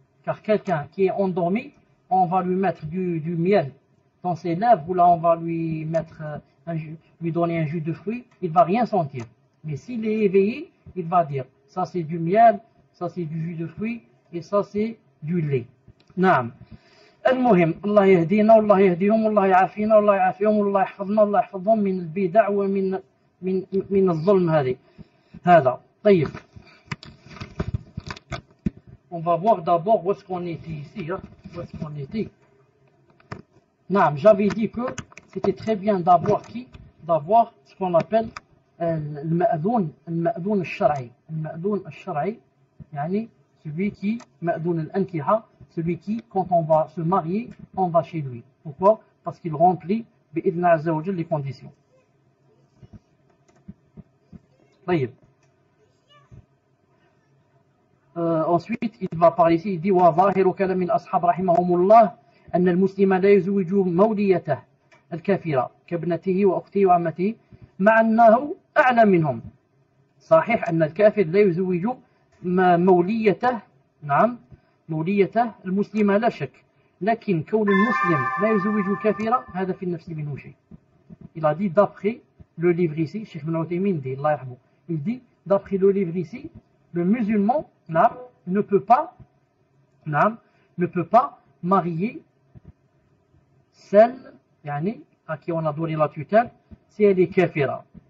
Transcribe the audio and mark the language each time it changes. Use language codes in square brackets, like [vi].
[fr] Car quelqu'un qui est endormi, on va lui mettre du miel dans ses lèvres, ou là on va lui donner un jus de fruits, il ne va rien sentir. Mais s'il est éveillé, il va dire, ça c'est du miel, ça c'est du jus de fruits, et ça c'est du lait. [ar] Naam. المهم الله يهدينا والله يهديهم والله يعافينا والله يعافيهم والله يحفظنا والله يحفظهم من البدع ومن من الظلم هذا. طيب. [fr] On va voir d'abord où est-ce qu'on était ici. Où est-ce qu'on était? Non, j'avais dit que c'était très bien d'avoir ce qu'on appelle المأذون الشرعي. [ar] المأذون الشرعي يعني [fr] celui qui مأذون الأنكحة, celui qui, quand on va se marier, on va chez lui. Pourquoi? Parce qu'il remplit [ar] بإذن عز وجل [fr] les conditions. [ar] طيب. [fr] Ensuite, il va parler ici, il dit [ar] وظاهر كلام الأصحاب رحمهم الله أن المسلم لا يزوج موليته الكافرة كابنته وأخته وعمته مع أنه أعلى منهم. صحيح أن الكافر لا يزوج موليته، نعم موليته المسلمة لا شك، لكن كون المسلم لا يزوج الكافرة هذا في النفس منه شيء. [fr] Il a dit d'après le livre ici, Cheikh Ibn Uthaymin dit, Allah yarhamou, il dit d'après le livre ici, le musulman ne peut pas marier celle à qui on a donné la tutelle si elle est kafira.